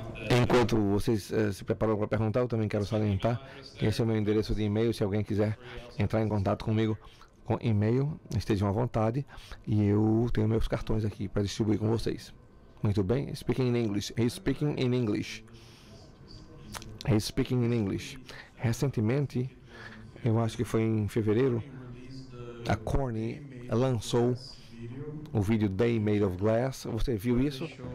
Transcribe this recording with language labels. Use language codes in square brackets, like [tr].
[pt] Enquanto vocês se preparam para perguntar, eu também quero salientar que esse é o meu endereço de e-mail. Se alguém quiser entrar em contato comigo com e-mail, estejam à vontade. E eu tenho meus cartões aqui para distribuir com vocês. Muito bem? [en] Speaking in English. He's speaking in English. He's speaking in English. [pt] Recentemente, eu acho que foi em fevereiro, a Corning lançou o vídeo Day Made of Glass. Você viu isso?